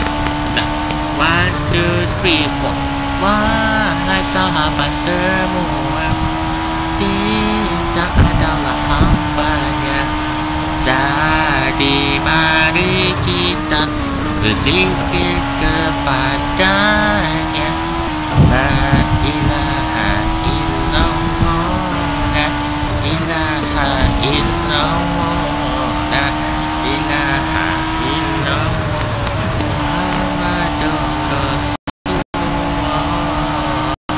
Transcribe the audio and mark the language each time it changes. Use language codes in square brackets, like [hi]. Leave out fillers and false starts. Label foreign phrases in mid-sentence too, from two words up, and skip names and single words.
[ms] 1, 2, 3, 4. Wahai sahabat semua, tidak adalah hambanya. Jadi mari kita berzikir kepadanya. [ar] لا إله إلا الله، لا إله إلا الله، لا إله إلا الله، محمد رسول الله.